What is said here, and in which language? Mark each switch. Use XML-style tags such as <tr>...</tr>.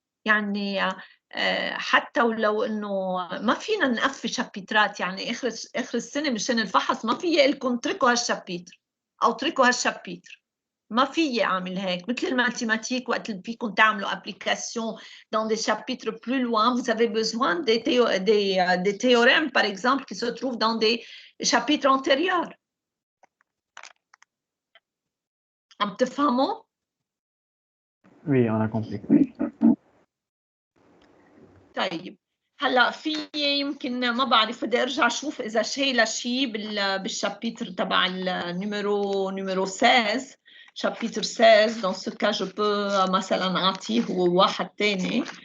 <ar>يعني حتى ولو انه ما فينا نقفي شابيترات، يعني اخر السنه مشان الفحص ما في لكم اتركوا هالشابيتر او اتركوا هالشابيتر. ما في اعمل هيك مثل الماتيماتيك وقت اللي فيكم تعملوا</ar> <fr>application dans des chapitres plus loin. Vous avez besoin des théorèmes par exemple qui se trouvent dans des chapitres antérieurs.</fr> <ar>عم تفهموا؟</ar> <fr>Oui, on a compris.</fr> <ar>طيب هلا في يمكن ما بعرف بدي ارجع اشوف اذا شايله شيء بالشابيتر تبع النيميرو 16</ar> <fr>chapitre 16. dans ce cas je peux</fr> <ar>مثلا اعطيه هو واحد ثاني.</ar>